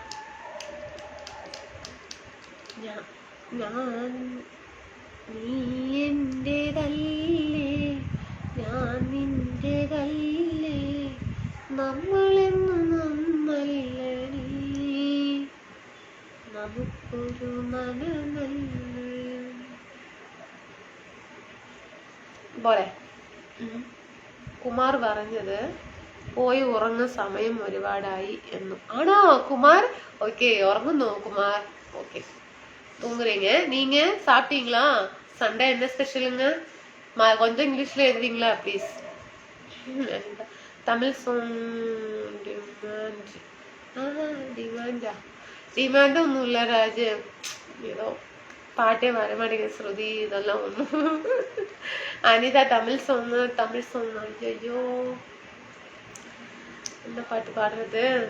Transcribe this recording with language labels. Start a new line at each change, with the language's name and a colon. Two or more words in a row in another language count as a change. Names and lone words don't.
Malayalam: ഞാൻ നീ എന്റേതല്ലേ, ഞാൻ നിന്റേതല്ലേ, നമ്മളെന്നും നമ്മല്ലടി, നമുക്കൊരു മനമല്ല പോലെ. കുമാർ പറഞ്ഞത് പോയി ഉറങ്ങുന്ന സമയം ഒരുപാടായി എന്നു. ആണോ കുമാർ? ഓക്കെ, ഉറങ്ങുന്നു കുമാർ.
Tamil: ஓகே தூங்குறீங்க. நீங்க சாப்பிட்டீங்களா? சண்டே என்ன ஸ்பெஷலுங்க? கொஞ்சம் இங்கிலீஷ்ல எழுதுவீங்களா ப்ளீஸ்?
English: Tamil song
Malayalam: ഡിമാൻഡ് ഒന്നുമില്ല രാജ്.
Tamil: ஏதோ பாட்டே வர மாட்டேங்குது.
Malayalam: ശ്രുതി ഇതെല്ലാം ഒന്നും. അനിത തമിഴ് സോങ്. അയ്യോ എന്താ പാട്ട് പാടുന്നത്?